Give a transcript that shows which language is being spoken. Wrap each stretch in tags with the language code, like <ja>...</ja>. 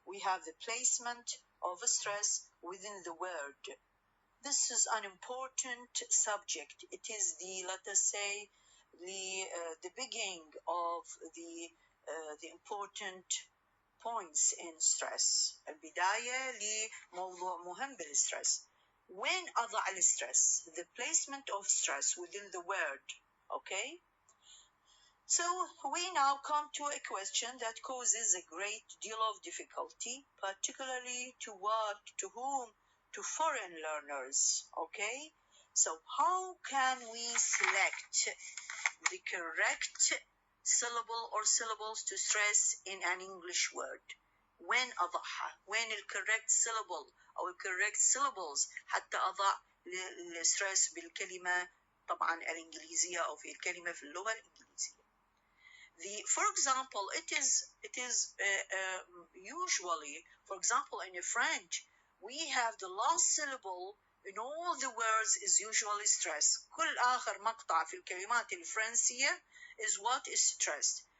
<en>We have the placement of stress within the word. This is an important subject. It is let us say, the beginning of the important points in stress.</en> <ar>البداية لموضوع مهم بالstress.</ar> <en>When</en> <ar>أضع</ar> <en>الstress? The placement of stress within the word. Okay? So we now come to a question that causes a great deal of difficulty, particularly to whom? To foreign learners. Okay? So how can we select the correct syllable or syllables to stress in an English word? When</en> <ar>أضعها?</ar> <en>When</en> <ar>الcorrect syllable أو</ar> <en>correct syllables</en> <ar>حتى أضع الstress بالكلمة طبعا الإنجليزية أو في الكلمة في اللغة الإنجليزية.</ar> <en>For example, it is usually, for example, in French, we have the last syllable in all the words is usually stressed.</en> <ar>كل آخر مقطع في الكلمات الفرنسية</ar> <en>is what is stressed.</en>